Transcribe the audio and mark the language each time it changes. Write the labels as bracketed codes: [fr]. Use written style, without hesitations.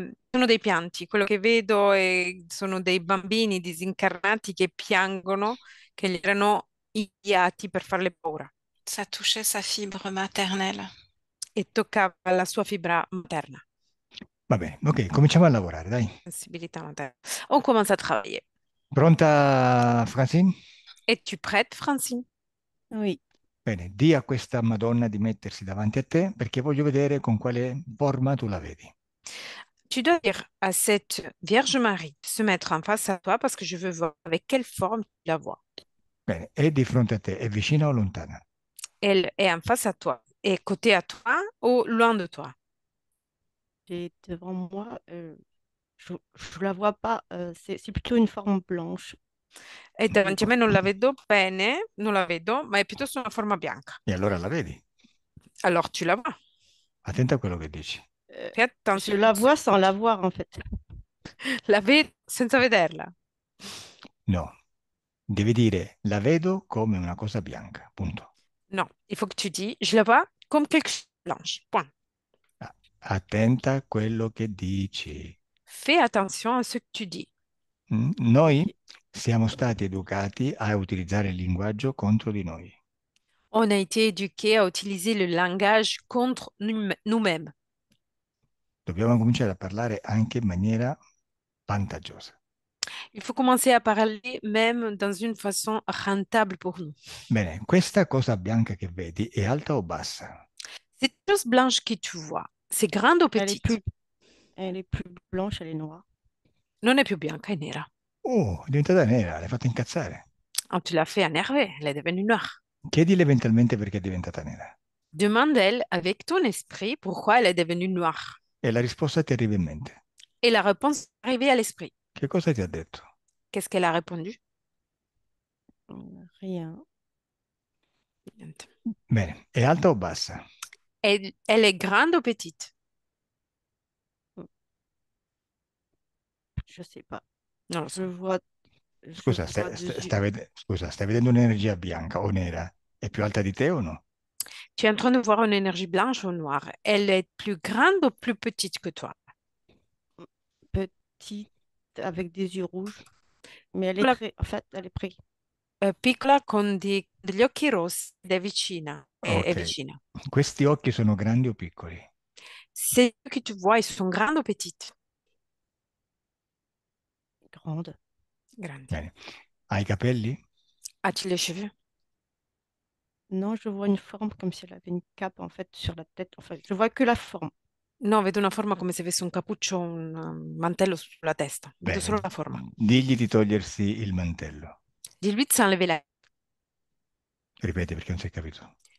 [it] Sono dei pianti, quello che vedo sono dei bambini disincarnati che piangono, che gli erano inviati per farle paura [fr] Ça touchait sa fibre maternelle. [it] e toccava la sua fibra materna, Va bene, ok, cominciamo a lavorare, dai. sensibilità materna. [fr] On commence à travailler. [it] Pronta, Francine? [fr] Es-tu prête, Francine? Oui. [it] Bene, di a questa Madonna di mettersi davanti a te perché voglio vedere con quale forma tu la vedi. [fr] Tu dois dire à cette Vierge Marie de se mettre en face à toi parce que je veux voir avec quelle forme tu la vois. [it] Bene, è di fronte a te, è vicina o lontana? [fr] Elle est en face à toi, et côté à toi ou loin de toi. J'ai devant moi, je ne la vois pas, c'est plutôt une forme blanche. [it] E davanti a me non la vedo bene, non la vedo, ma è piuttosto una forma bianca. E allora la vedi. [fr] Alors tu la vois. [it] Attenta a quello che dici. [fr] Fais Je attention. la vois sans la voir en fait. [it] La vedi senza vederla. No, devi dire la vedo come una cosa bianca, punto. [fr] Non, il faut que tu dis, je la vois comme quelque chose de blanche. Point. [it] Ah, attenta a quello che dici. [fr] Fais attention à ce que tu dis. [it] Noi siamo stati educati a utilizzare il linguaggio contro di noi. [fr] On a été éduqués à utiliser le langage contre nous-mêmes. [it] Dobbiamo cominciare a parlare anche in maniera vantaggiosa. [fr] Il faut commencer à parler même dans une façon rentable pour nous. [it] Bene, questa cosa bianca che vedi è alta o bassa? [fr] Cette chose blanche que tu vois, c'est grande ou Elle est petite? elle est plus blanche, elle est noire. [it] Non è più bianca, è nera. Oh, è diventata nera, l'hai fatta incazzare. [fr] Oh, tu l'as fait énerver, elle est devenue noire. [it] Chiedile eventualmente perché è diventata nera. [fr] Demande-elle avec ton esprit pourquoi elle est devenue noire. [it] E la risposta ti arriva in mente. [fr] Et la réponse est arrivée à l'esprit. [it] Che cosa ti ha detto? [fr] Qu'est-ce qu'elle a répondu? Rien. [it] Niente. Bene, è alta o bassa? [fr] Elle est grande ou petite? Je sais pas. [it] Non lo [fr] Je [it] so. [fr] vois, je [it] Scusa, [fr] vois deux yeux. [it] scusa, stai vedendo un'energia bianca o nera? È più alta di te o no? [fr] Tu es en train de voir une énergie blanche ou noire. Elle est plus grande ou plus petite que toi? Petite, avec des yeux rouges, mais elle est [it] Piccola, [fr] très, en fait, elle est près. [it] piccola con degli occhi rossi ed è vicina. È Ok. vicina. Questi occhi sono grandi o piccoli? [fr] Ces yeux que tu vois, ils sont grands ou petites? Grande. Grandi. Bene. Ha i capelli? As-tu les cheveux? Non, je vois une forme comme si elle avait une cape, en fait, sur la tête. Enfin, je vois que la forme. [it] No, vedo una forma come se avesse un cappuccio, un mantello sulla testa. Vedo Bene. solo la forma. Digli di togliersi il mantello. [fr] Dis-lui de s'enlever la... [it] Ripeti perché non si è capito.